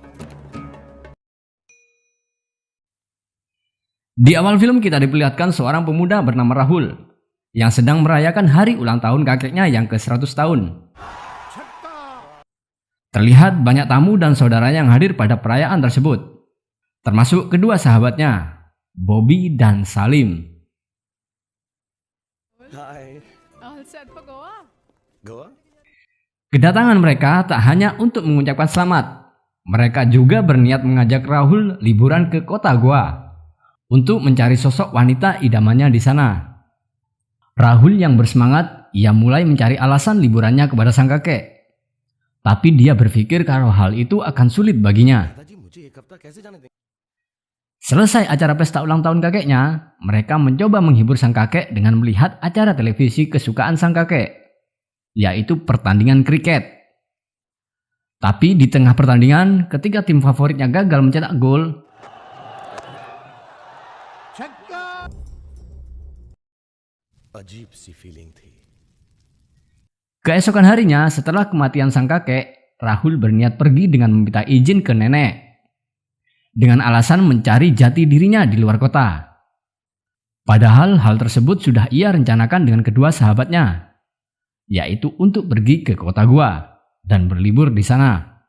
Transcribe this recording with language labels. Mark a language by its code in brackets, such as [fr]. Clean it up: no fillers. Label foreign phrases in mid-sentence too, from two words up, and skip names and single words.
[id] Di awal film kita diperlihatkan seorang pemuda bernama Rahul yang sedang merayakan hari ulang tahun kakeknya yang ke-100 tahun. Terlihat banyak tamu dan saudaranya yang hadir pada perayaan tersebut, termasuk kedua sahabatnya, Bobby dan Salim. Hai. [en] All set for Goa? Goa? [id] Kedatangan mereka tak hanya untuk mengucapkan selamat, mereka juga berniat mengajak Rahul liburan ke kota Goa untuk mencari sosok wanita idamannya di sana. Rahul yang bersemangat, ia mulai mencari alasan liburannya kepada sang kakek. Tapi dia berpikir kalau hal itu akan sulit baginya. Selesai acara pesta ulang tahun kakeknya, mereka mencoba menghibur sang kakek dengan melihat acara televisi kesukaan sang kakek, yaitu pertandingan kriket. Tapi di tengah pertandingan, ketika tim favoritnya gagal mencetak gol, [hi] अजीब सी फीलिंग थी. [id] keesokan harinya setelah kematian sang kakek, Rahul berniat pergi dengan meminta izin ke nenek dengan alasan mencari jati dirinya di luar kota. Padahal hal tersebut sudah ia rencanakan dengan kedua sahabatnya, yaitu untuk pergi ke kota Goa dan berlibur di sana.